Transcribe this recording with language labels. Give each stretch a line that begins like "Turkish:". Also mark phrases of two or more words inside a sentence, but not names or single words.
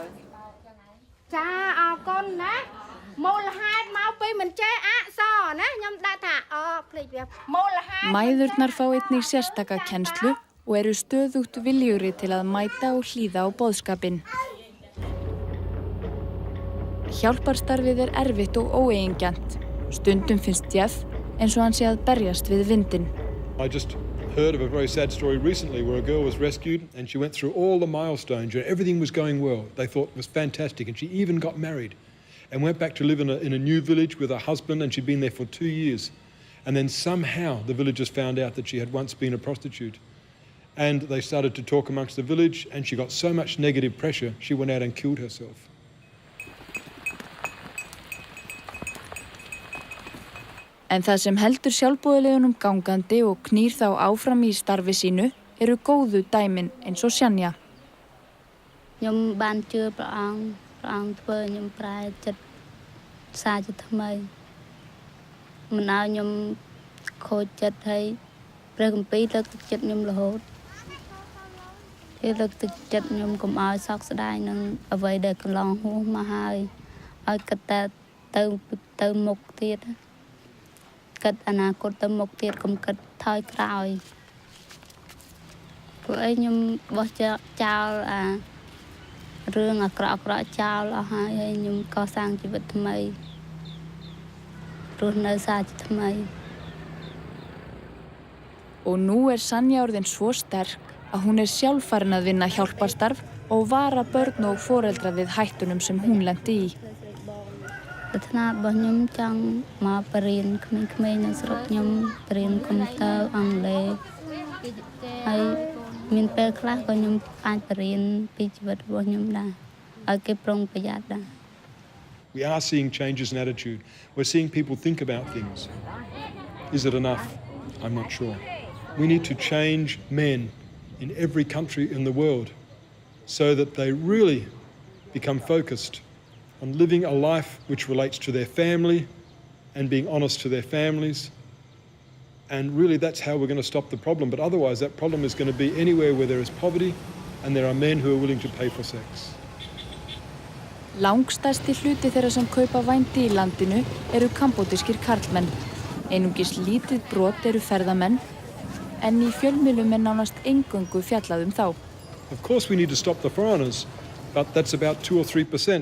Icelandic: Mæðurnar fá einnig sérstaka kennslu og eru stöðugt viljugri til að mæta og hlýða á boðskapinn. Hjálparstarfið erfitt og óeigingjarnt. Stundum finnst Jeff eins og hann sé að berjast við vindinn.
English: I just heard of a very sad story recently where a girl was rescued and she went through all the milestones and everything was going well. They thought it was fantastic, and she even got married and went back to live in a new village with her husband, and she'd been there for 2 years. And then somehow the villagers found out that she had once been a prostitute. And they started to talk amongst the village, and she got so much negative pressure, she went out and killed herself.
Icelandic: En það sem heldur sjálfboðaliðunum gangandi og knýr þá áfram í starfi sínu eru góðu dæmin eins og Sjanja.
Khmer: ខ្ញុំបានជឿព្រះអង្គធ្វើខ្ញុំប្រែចិត្តសារជាថ្មីមិនឲ្យខ្ញុំខូចចិត្តហើយព្រះគម្ពីរលើកទឹកចិត្តខ្ញុំរហូតគេលើកទឹកចិត្តខ្ញុំកុំឲ្យសោកស្ដាយនឹងអ្វីដែលកន្លងហួសមកហើយឲ្យគិតតែទៅមុខទៀត គិតអនាគតទៅមុខទៀតកុំគិតថយក្រោយ ព្រោះអីខ្ញុំបោះចោលរឿងអាក្រក់ចោលអស់ហើយខ្ញុំកសាងជីវិតថ្មីរស់នៅសារជាថ្មី
Icelandic: Og nú Sanja orðin svo sterk að hún sjálf farin að vinna hjálparstarf og vara börn og foreldra við hættunum sem hún lenti í.
Khmer: ប្រាថ្នារបស់ខ្ញុំចង់មកបរៀនក្មេងៗនៅស្រុកខ្ញុំបរៀនកុំព្យូទ័រអង់គ្លេសហើយមានពេលខ្លះក៏ខ្ញុំអាចបរៀនពីជីវិតរបស់ខ្ញុំដែរឲ្យគេប្រុងប្រយ័ត្នដែរ
English: We are seeing changes in attitude. We're seeing people think about things. Is it enough? I'm not sure. We need to change men in every country in the world so that they really become focused on living a life which relates to their family and being honest to their families. And really that's how we're going to stop the problem. But otherwise that problem is going to be anywhere where there is poverty and there are men who are willing to pay for sex.
Icelandic: Langstærsti hluti þeirra sem kaupa vændi í landinu eru kambódískir karlmenn. Einungis lítið brot eru ferðamenn, en í fjölmiðlum nánast eingöngu fjallað þá.
English: Of course we need to stop the foreigners, but that's about 2 or 3%.